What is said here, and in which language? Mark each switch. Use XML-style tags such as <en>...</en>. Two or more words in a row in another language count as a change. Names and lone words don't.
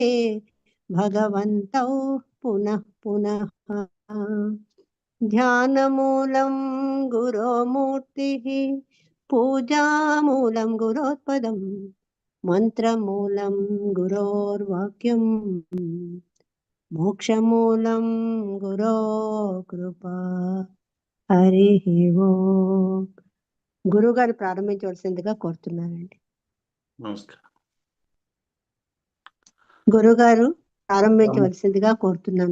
<sa>भगवन्तौ पुनः पुनः। ध्यानमूलं गुरोमूर्तिः, पूजामूलं गुरोत्पदं, मंत्रमूलं गुरोर्वाक्यं, మోక్షమూలం గురో కృపా. హరి ఓం.</sa> <te>గురుగారు ప్రారంభించవలసిందిగా కోరుతున్నానండి. నమస్కారం. గురుగారు ప్రారంభించవలసిందిగా కోరుతున్నాను.</te>